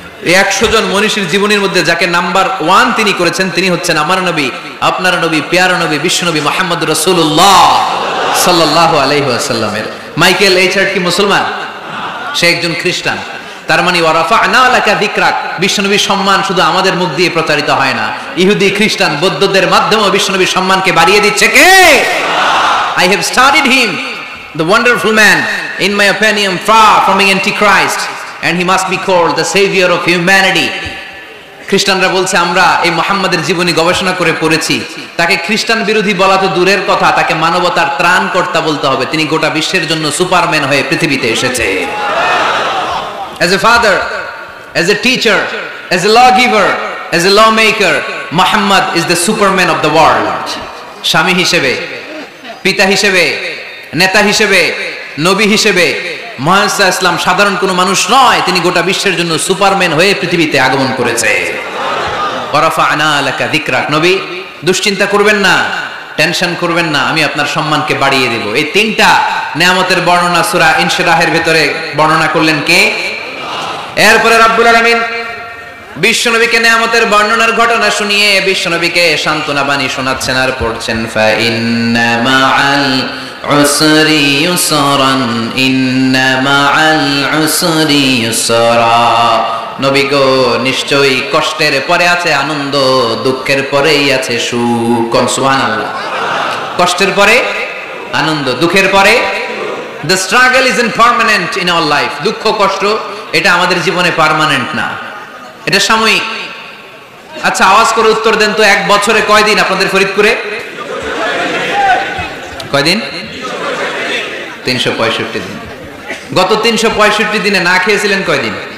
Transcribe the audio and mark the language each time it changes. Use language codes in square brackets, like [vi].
[bn] এই 100 জন মনীষীর জীবনীর মধ্যে যাকে নাম্বার 1 তিনি করেছেন, তিনি হচ্ছেন আমার নবী, আপনার নবী, প্যারা নবী, বিশ্বনবী মুহাম্মদ রাসূলুল্লাহ সাল্লাল্লাহু আলাইহি ওয়াসাল্লামের। মাইকেল এইচ হার্ট কি মুসলমান? সে একজন খ্রিস্টান। তার মানে [ar] ওয়ারাফা'না লাকা যিকরাক, [bn] বিশ্বনবীর সম্মান শুধু আমাদের মুখ দিয়ে প্রচারিত হয় না, ইহুদি, খ্রিস্টান, বৌদ্ধদের মাধ্যমেও বিশ্বনবীর সম্মানকে বাড়িয়ে দিচ্ছে কে? [en] I have studied him, the wonderful man, in my opinion far from being antichrist, and he must be called the savior of humanity. [bn] খ্রিস্টানরা বলছে, আমরা এই মুহাম্মাদের জীবনী গবেষণা করে পড়েছি, তাকে খ্রিস্টান বিরোধী বলা তো দূরের কথা, তাকে মানবতার ত্রাণকর্তা বলতে হবে। তিনি গোটা বিশ্বের জন্য সুপারম্যান হয়ে পৃথিবীতে এসেছে। [en] As a father, as a teacher, as a lawgiver, as a lawmaker, Muhammad is the superman of the world. [bn] স্বামী হিসেবে, পিতা হিসেবে, নেতা হিসেবে, নবী হিসেবে মুহাম্মদ সাল্লাল্লাহু আলাইহি ওয়াসাল্লাম সাধারণ কোনো মানুষ নয়, তিনি গোটা বিশ্বের জন্য সুপারম্যান হয়ে পৃথিবীতে আগমন করেছে। [ar] ওয়ারাফা'না লাকা যিকরাক, [bn] নবী দুশ্চিন্তা করবেন না, টেনশন করবেন না, আমি আপনার সম্মানকে বাড়িয়ে দেব। এই তিনটা নিয়ামতের বর্ণনা সূরা ইনশিরাহের ভিতরে বর্ণনা করলেন কে? এরপরে রব্বুল আলামিন বিশ্বনবীকে নিয়ামতের বর্ণনার ঘটনা শুনিয়ে বিশ্বনবীকে সান্ত্বনা বাণী শোনাচ্ছেন আর পড়ছেন, [ar] ফা ইন্না মাআল উসরি ইউসরান, ইন্না মাআল উসরি ইউসরা, [bn] নবী গো নিশ্চয়ই কষ্টের পরে আছে আনন্দ, দুঃখের পরেই আছে সুখ। সুবহানাল্লাহ। কষ্টের পরে আনন্দ, দুঃখের পরে। [en] The struggle isn't permanent in our life. [bn] দুঃখ কষ্ট এটা আমাদের জীবনে পার্মানেন্ট না, এটা সাময়িক। আচ্ছা আওয়াজ করে উত্তর দেন তো, এক বছরে কয়দিন আপনাদের ফরিদপুরে? কয়দিন? 365 দিন। গত 365 দিনে না খেয়েছিলেন কয়দিন?